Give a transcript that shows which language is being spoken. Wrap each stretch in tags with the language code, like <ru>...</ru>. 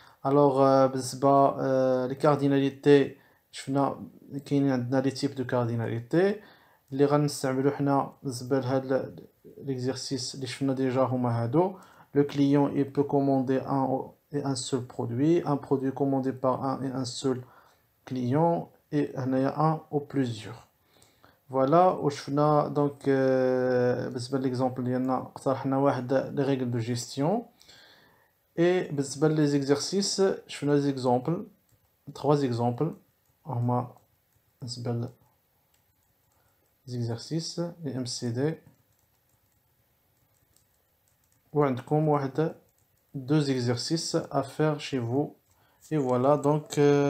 <ar>Alors بالنسبة les cardinalités شفنا كاينين عندنا</ar> <fr>les types de cardinalités</fr> <ar>اللي غنستعملو حنا بالنسبة لهاد l'exercice اللي شفنا ديجا هما هادو.</ar> <fr>Le client il peut commander un seul produit, un produit commandé par un et un seul client et هنايا un ou plusieurs.</fr> <ar>Voilà وشفنا دونك بالنسبة للإكزامبل ديالنا اقترحنا واحد</ar> <fr>les règles de gestion. Et les exercices, je fais des exemples, 3 exemples. Les exercices, les MCD. Ou deux exercices à faire chez vous. Et voilà, donc</fr>